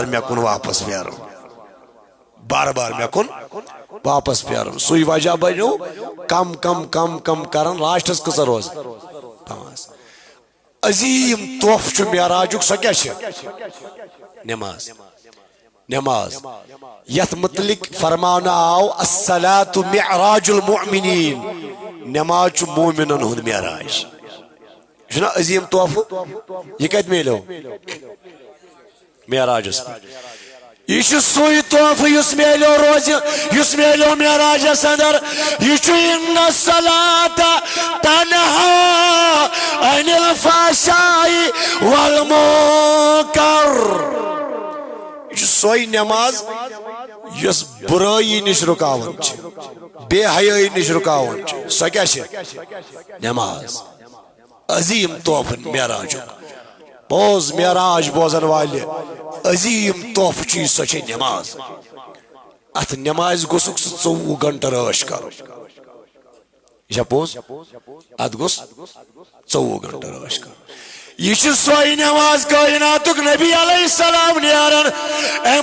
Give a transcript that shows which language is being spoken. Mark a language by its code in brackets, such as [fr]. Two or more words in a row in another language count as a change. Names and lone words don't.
[ks] مےٚ کُن واپس پھیرُن بار بار مےٚ کُن واپس پھیرُن سُے وجہ بنیو کم کم کم کم کران لاسٹس کۭژاہ روز 5 عظیم تحفہٕ چھُ معراجُک سۄ کیٛاہ چھِ نماز یتھ متعلق فرماونہٕ آو [ar] الصلاۃ معراج المؤمنین [ks] نماز چھُ مومنن ہُنٛد معراج چھُنہ عظیم تحفہٕ یہِ کتہِ میلیو معراجس پٮ۪ٹھ یہ چھُ سُے تحفہٕ یُس میلیو روزِ یُس میلیو معراجس اندر یہ چھُ [ar] ان الصلاۃ تنہا عن الفحشاء [ks] والمنکر یہ چھُ سۄے نماز یۄس برٲیی نِش رُکاوان چھِ بے حیٲیی نِش رُکاوان چھِ سۄ کیٛاہ چھِ نماز عظیم تحفہٕ معراجُک بوز معراج بوزن والہِ عظیم تحفہٕ چھُ سۄ چھِ نماز اتھ نمازِ گوٚژھُکھ سُہ 24 گنٹہٕ رٲچھ کرُن یہِ چھا پوٚز اتھ گوٚژھ 24 گنٹہٕ رٲچھ کرُن یہ چھُ سۄے نماز کائناتُک نبی [ar] علیہ السلام [ks] نیران امہِ